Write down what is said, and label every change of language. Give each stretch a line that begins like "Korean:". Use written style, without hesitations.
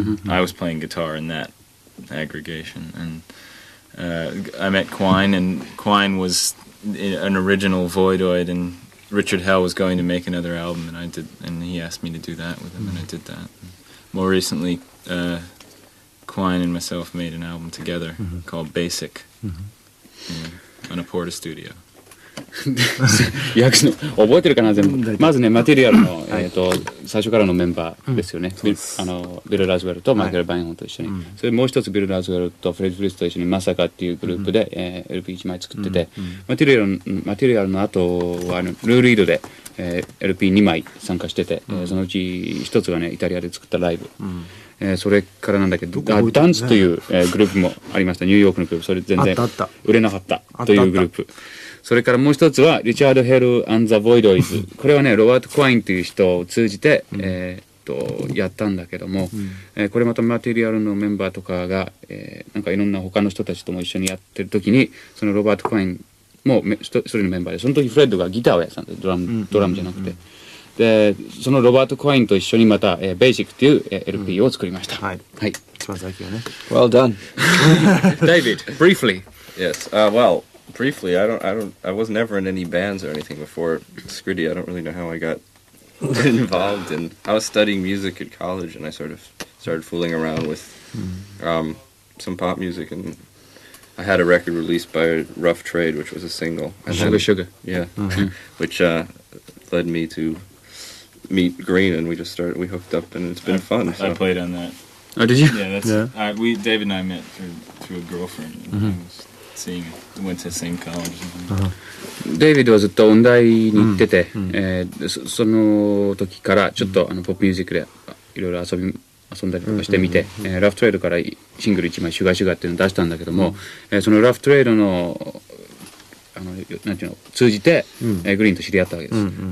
English: I was playing guitar in that aggregation, and I met Quine, and Quine was an original Voidoid, and Richard Hell was going to make another album, and he asked me to do that with him, and I did that. More recently, Quine and myself made an album together called Basic on a Porta Studio.
Japanese: 訳すの覚えてるかな全部。まずねマテリアルの、最初からのメンバーですよね。ビル・ラズウェルとマイケル・バインホンと一緒に、それもう一つビル・ラズウェルとフレッド・フリスと一緒にマサカっていうグループで、LP1 枚作ってて、マテリアルの後はルーリードで、LP2 枚参加してて、そのうち一つがねイタリアで作ったライブ、それからなんだけどダンスという、グループもありました。ニューヨークのグループ、それ全然売れなかったというグループ。それからもう一つはリチャード・ヘル・アン・ザ・ボイドイズ。これはねロバート・クワインという人を通じて、やったんだけども、これまたマテリアルのメンバーとかが、なんかいろんな他の人たちとも一緒にやってる時にそのロバート・クワインも一人のメンバーで、その時フレッドがギターをやってたんでドラムじゃなくて、でそのロバート・クワインと一緒にまた、ベーシックっていう、LP を作りました。はい。一番最近はね。
English: Well done. David, briefly. Yes. Well, briefly, I was never in any bands or anything before Scritti. I don't really know how I got involved in. I was studying music at college, and I sort of started fooling around with some pop music, and I had a record released by Rough Trade, which was a single. And Sugar. Yeah, which led me to meet Green, and we hooked up, and it's been fun. I played on that. Oh, did you? Yeah, David and I met through a girlfriend. And I was went to the same college.
Japanese: デイビッドはずっと音大に行ってて、その時からちょっとポップミュージックでいろいろ遊んだりとかしてみて、ラフトレードからシングル1枚シュガーシュガーっていうのを出したんだけども、そのラフトレードのなんていうの通じて、グリーンと知り合ったわけです。